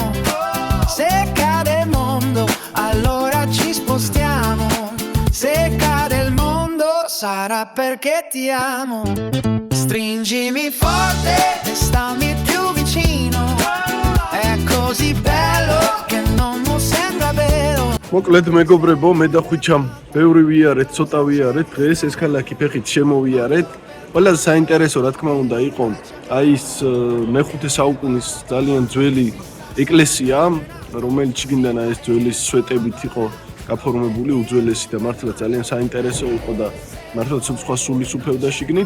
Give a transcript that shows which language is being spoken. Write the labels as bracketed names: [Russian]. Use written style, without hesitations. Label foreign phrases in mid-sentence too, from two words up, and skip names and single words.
[Italian] Se cade il mondo allora ci spostiamo. Se cade il mondo sarà perché ti amo. Stringimi forte e stammi più vicino. È così bello che non mi sembra vero. [Georgian] მოკლედ მეგობრებო, მე და ხუჭამ ბევრი ვიარეთ, ცოტა ვიარეთ, დღეს ეს ქალაქი ფეხით შემოვიარეთ. ყველაზე საინტერესო რა თქმა უნდა იყო აი ის მე-5 საუკუნის ძალიან ძველი ეკლესია, რომელიც შიგნიდან ეს ძველი სვეტებით იყო გაფორმებული, უძველესი და მართლა ძალიან საინტერესო იყო და მართლა სხვა სულის უფევდა შიგნით.